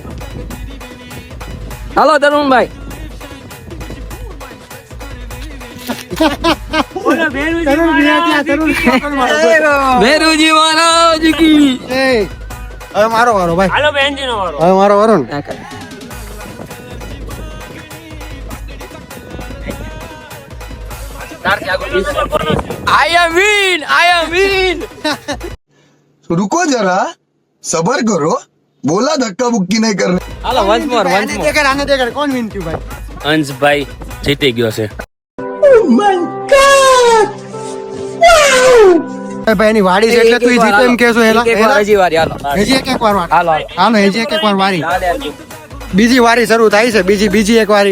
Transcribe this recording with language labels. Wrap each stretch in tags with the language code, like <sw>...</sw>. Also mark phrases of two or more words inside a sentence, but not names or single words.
<gu>હાલો તરુણભાઈ. ભેરુજી મહારાજ કી. એ, હવે મારો વારો ભાઈ. હાલો બેનજી નો વારો. હવે મારો વારો ને.</gu> <en>I am win.</en> <hi>रुको जरा सबर करो बोला धक्का बुक्की नहीं करने</hi> <gu>હાલો</gu> <en>once more.</en> <gu>આને દેખાડ કોણ વિન થયું ભાઈ. અંશભાઈ જીતી ગયો છે. એ ભાઈ એની વાડી છે એટલે તું ઈ જીતો એમ કહેશો હેલા એક વાર હજી વારી હાલો. હજી એક વાર વાર હાલો હાલો હજી એક વાર વારી. બીજી વારી શરૂ થાય છે. બીજી એક વારી.</gu>